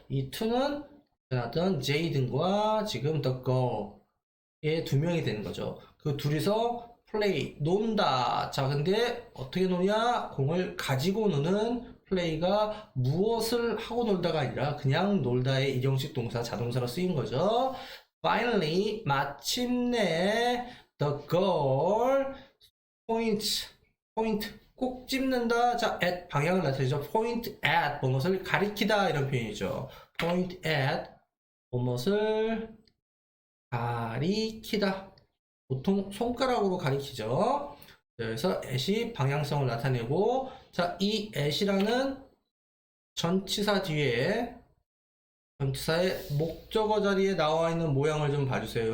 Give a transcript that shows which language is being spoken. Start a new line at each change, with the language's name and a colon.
Korean: 이 to는 어떤 제이든과 지금 the girl의 두 명이 되는 거죠. 그 둘이서 play, 논다. 자, 근데 어떻게 노냐? 공을 가지고 노는 play가 무엇을 하고 놀다가 아니라 그냥 놀다의 일형식 동사, 자동사로 쓰인 거죠.
English: Finally,
Korean: 마침내
English: the girl points
Korean: 꼭 찝는다. 자, at 방향을 나타내죠. point at 무엇을 가리키다 이런 표현이죠. point at 무엇을 가리키다. 보통 손가락으로 가리키죠. 그래서 at이 방향성을 나타내고 자, 이 at이라는 전치사 뒤에 전치사의 목적어 자리에 나와 있는 모양을 좀 봐주세요.